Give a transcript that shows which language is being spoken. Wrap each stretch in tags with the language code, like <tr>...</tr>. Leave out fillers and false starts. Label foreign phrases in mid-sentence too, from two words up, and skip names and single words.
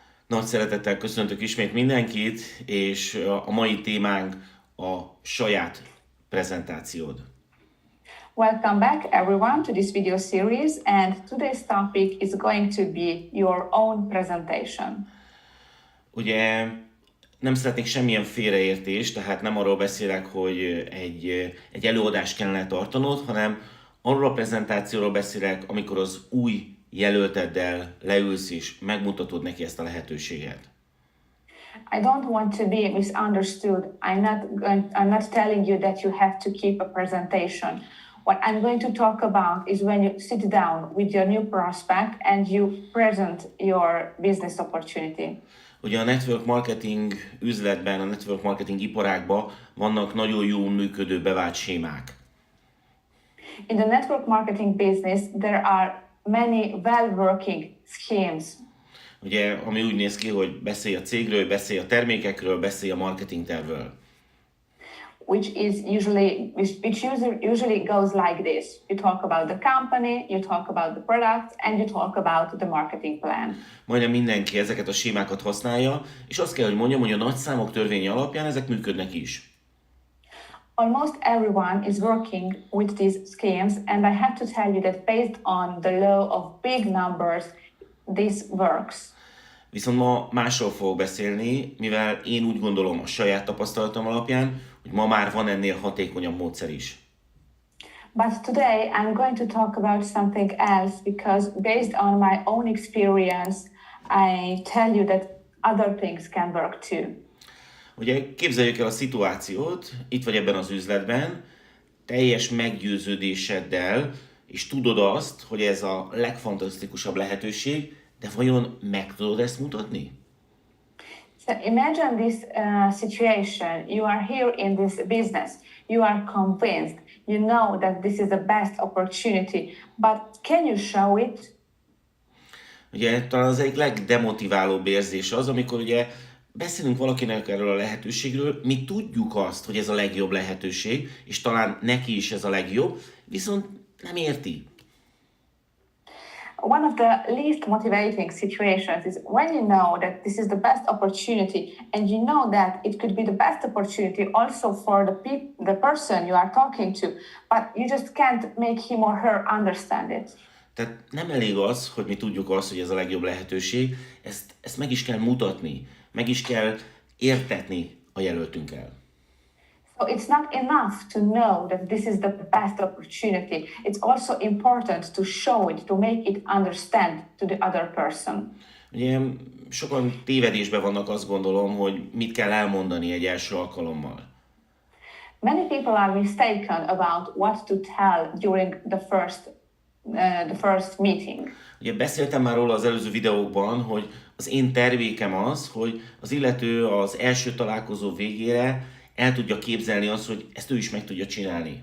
<hu>Nagy szeretettel köszöntök ismét mindenkit, és a mai témánk a saját prezentációd.</hu> <en>Welcome back everyone to this video series, and today's topic is going to be your own presentation.</en> <hu>Ugye nem szeretnék semmilyen félreértést, tehát nem arról beszélek, hogy egy előadást kellene tartanod, hanem arról a prezentációról beszélek, amikor az új jelölteddel leülsz és megmutatod neki ezt a lehetőséget.</hu> <en>I don't want to be misunderstood. I'm not telling you that you have to keep a presentation. What I'm going to talk about is when you sit down with your new prospect and you present your business opportunity.</en> <hu>Ugye a</hu> <en>network marketing</en> <hu>üzletben, a</hu> <en>network marketing</en> <hu>iparágban vannak nagyon jól működő bevált sémák.</hu> <en>In the network marketing business, there are many well-working schemes.</en> <hu>Ugye, ami úgy néz ki, hogy beszélj a cégről, beszélj a termékekről, beszélj a marketing tervről.</hu> <en>Which usually goes like this. You talk about the company, you talk about the products, and you talk about the marketing plan.</en> <hu>Majdnem mindenki ezeket a sémákat használja, és azt kell, hogy mondjam, hogy a nagyszámok törvénye alapján ezek működnek is.</hu> <en>Almost everyone is working with these schemes, and I have to tell you that based on the law of big numbers, this works.</en> <hu>Viszont ma másról fogok beszélni, mivel én úgy gondolom a saját tapasztalatom alapján, hogy ma már van ennél hatékonyabb módszer is.</hu> <en>But today I'm going to talk about something else because based on my own experience, I tell you that other things can work too.</en> <hu>Ugye képzeljük el a szituációt, itt vagy ebben az üzletben, teljes meggyőződéseddel, és tudod azt, hogy ez a legfantasztikusabb lehetőség, de vajon meg tudod ezt mutatni?</hu> <en>So imagine this situation. You are here in this business. You are convinced. You know that this is the best opportunity. But can you show it?</en> <hu>Ugye talán az egyik legdemotiválóbb érzés az, amikor ugye beszélünk valakinek erről a lehetőségről, mi tudjuk azt, hogy ez a legjobb lehetőség, és talán neki is ez a legjobb, viszont nem érti.</hu> <en>One of the least motivating situations is when you know that this is the best opportunity and you know that it could be the best opportunity also for the person you are talking to, but you just can't make him or her understand it.</en> <hu>Tehát nem elég az, hogy mi tudjuk azt, hogy ez a legjobb lehetőség, ezt meg is kell mutatni, meg is kell értetni a jelöltünkkel.</hu> <en>So it's not enough to know that this is the best opportunity. It's also important to show it, to make it understand to the other person.</en> <hu>Ugye sokan tévedésben vannak, azt gondolom, hogy mit kell elmondani egy első alkalommal.</hu> <en>Many people are mistaken about what to tell during the first meeting.</en> <hu>Ugye beszéltem már róla az előző videókban, hogy az én tervékem az, hogy az illető az első találkozó végére el tudja képzelni azt, hogy ezt ő is meg tudja csinálni.</hu>